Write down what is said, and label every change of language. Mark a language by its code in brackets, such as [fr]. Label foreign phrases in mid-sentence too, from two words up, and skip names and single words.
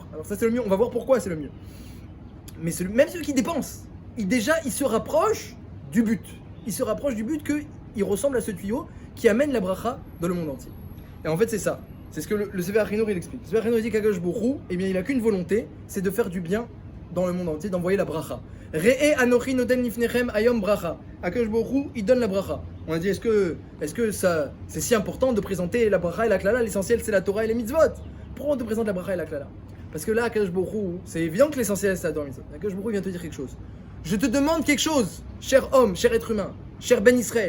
[fr] Alors ça c'est le mieux, on va voir pourquoi c'est le mieux. Mais même celui qui dépense, il se rapproche du but. Il se rapproche du but qu'il ressemble à ce tuyau qui amène la bracha dans le monde entier. Et en fait c'est ça. C'est ce que le Sefer Achinour il explique. Le Sefer Achinour dit qu' [he] הקדוש ברוך הוא, [fr] eh bien il a qu'une volonté, c'est de faire du bien dans le monde entier, d'envoyer la bracha. [he] ראה אנכי נותן לפניכם היום ברכה. הקדוש ברוך הוא, [fr] il donne la bracha. On a dit est-ce que ça c'est si important de présenter la bracha et la klala? L'essentiel c'est la Torah et les mitzvot. Pourquoi on te présente la bracha et la klala? Parce que là [he] הקדוש ברוך הוא, [fr] c'est évident que l'essentiel c'est la Torah et les mitzvot. [he] הקדוש ברוך הוא [fr] vient te dire quelque chose. Je te demande quelque chose, cher homme, cher être humain, cher [he] בן ישראל.